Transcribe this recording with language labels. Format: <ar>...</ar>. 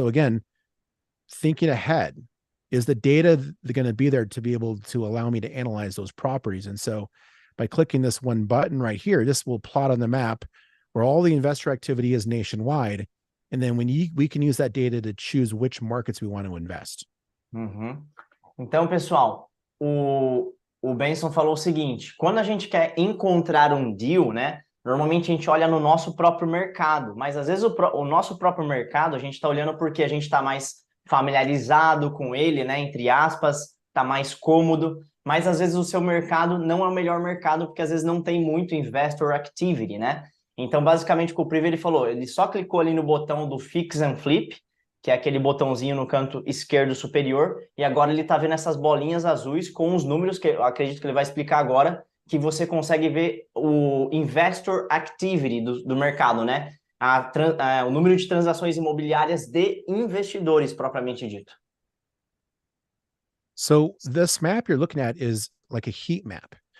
<en>So again, thinking ahead, is the data going to be there to be able to allow me to analyze those properties? And so by clicking this one button right here, this will plot on the map where all the investor activity is nationwide. And then we can use that data to choose which markets we want to invest.</en> <pt>Então, pessoal, o Benson falou o seguinte: quando a gente quer encontrar um deal, né? Normalmente a gente olha no nosso próprio mercado, mas às vezes o nosso próprio mercado a gente está olhando porque a gente está mais familiarizado com ele, né? Entre aspas, está mais cômodo, mas às vezes o seu mercado não é o melhor mercado porque às vezes não tem muito investor activity, né? Então, basicamente, o que o Privy ele falou, ele só clicou ali no botão do Fix and Flip, que é aquele botãozinho no canto esquerdo superior, e agora ele está vendo essas bolinhas azuis com os números, que eu acredito que ele vai explicar agora, que você consegue ver o investor activity do mercado, né? O número de transações imobiliárias de investidores, propriamente dito.</pt> <en>So this map you're looking at is like a heat map.</en>